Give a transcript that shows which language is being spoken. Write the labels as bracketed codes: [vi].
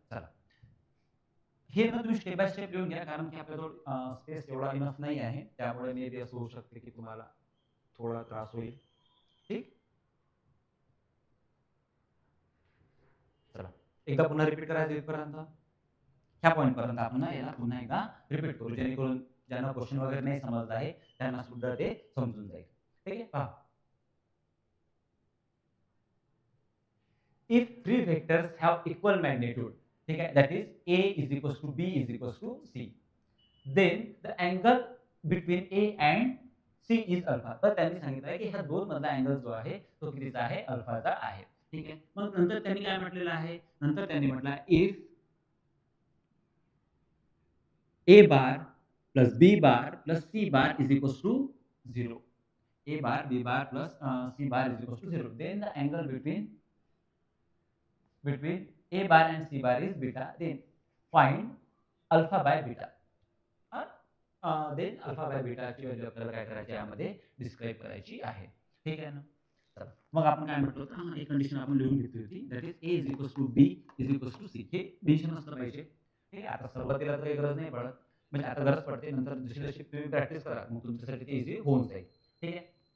[mr] चला हे ना तुम्ही स्टेप बाय स्टेप लिहून घ्या, कारण की आपल्याजवळ स्पेस एवढा इनफ नाही आहे, त्यामुळे मे बी असं होऊ शकते की तुम्हाला थोडा त्रास होईल. ठीक. चला एकदा पुन्हा रिपीट करायचं इथपर्यंत. ह्या पॉईंट पर्यंत आपण याला पुन्हा एकदा रिपीट करू, जेणेकरून ज्यांना क्वेश्चन वगैरे नाही समजत आहे त्यांना सुद्धा ते समजून जाईल. ठीक आहे. [en] पहा, if three vectors have equal magnitude, [hi] ठीक है, [en] that is a = b = c, then the angle between a and c is alpha. [mr] तर त्यांनी सांगितलं आहे की ह्या दोन मधला अँगल जो आहे तो कितीचा आहे, अल्फाचा आहे. ठीक आहे. मग नंतर त्यांनी काय म्हटलेलं आहे, नंतर त्यांनी म्हटलं [en] if a bar plus b bar plus c bar is equal to 0, a bar b bar plus c bar is equal to 0, then the angle between a bar and c bar is beta, then find alpha by beta. then alpha by beta [mr] ची value आपल्याला काय करायची यामध्ये describe करायची आहे. ठीक आहे ना. चला मग आपण काय म्हटलं होतं, एक कंडिशन आपण लिहून घेतली होती, that is a = b = c. हे मेन्शन असलं पाहिजे. ठीक आहे. आता सुरुवातीला तर काही गरज नाही पडत, म्हणजे आता गरज पडते, नंतर जशी जशी तुम्ही प्रॅक्टिस करा मग तुमच्यासाठी ते इझी होऊन जाईल. ठीक आहे.